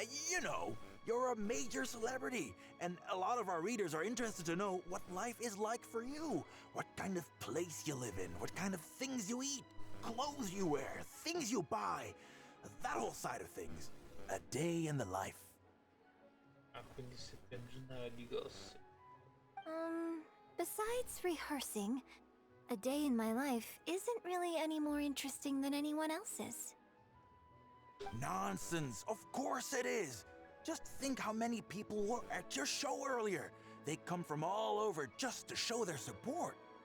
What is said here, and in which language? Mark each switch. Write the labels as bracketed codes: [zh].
[en] You know, you're a major celebrity, and a lot of our readers are interested to know what life is like for you. What kind of place you live in, what kind of things you eat, clothes you wear, things you buy. That whole side of things. A day in the life. [it] Ah, quindi sei più in generale di gossip. [en] Besides rehearsing, a day in my life isn't really any more interesting than anyone else's. Nonsense! Of course it is! Just think how many people were at your show earlier. They come from all over just to show their support.